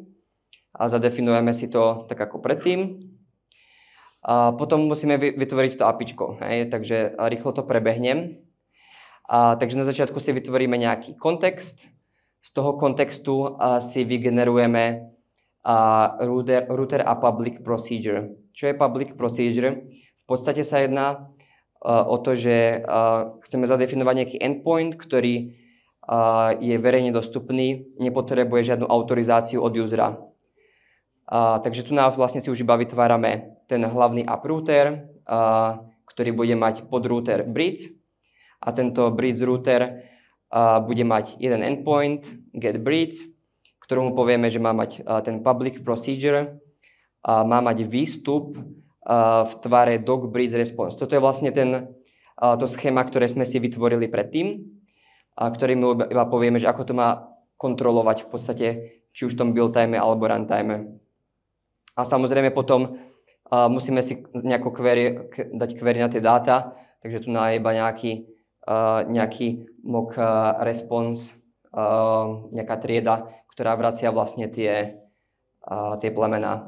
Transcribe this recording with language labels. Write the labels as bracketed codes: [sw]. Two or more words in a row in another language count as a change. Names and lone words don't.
[sk] A zadefinujeme si to tak ako predtým. A potom musíme vytvoriť to APIčko, takže rýchlo to prebehnem. Takže na začiatku si vytvoríme nejaký kontext. Z toho kontextu si vygenerujeme router a [en] public procedure. [sk] Čo je [en] public procedure? [sk] V podstate sa jedná o to, že chceme zadefinovať nejaký endpoint, ktorý je verejne dostupný, nepotrebuje žiadnu autorizáciu od usera. Takže tu nás vlastne si už iba vytvárame ten hlavný uprouter, ktorý bude mať podrouter bridge. A tento bridge router bude mať jeden endpoint, getBridge, ktorému povieme, že má mať ten [en] public procedure, [sk] má mať výstup v tvare docBridgeResponse. Toto je vlastne to schéma, ktoré sme si vytvorili predtým, ktorým iba povieme, že ako to má kontrolovať v podstate, či už v tom [en] build time [sk] alebo runtime. A samozrejme potom musíme si nejako dať query na tie dáta, takže tu je iba nejaký [en] mock response, [sk] nejaká trieda, ktorá vracia vlastne tie plemená.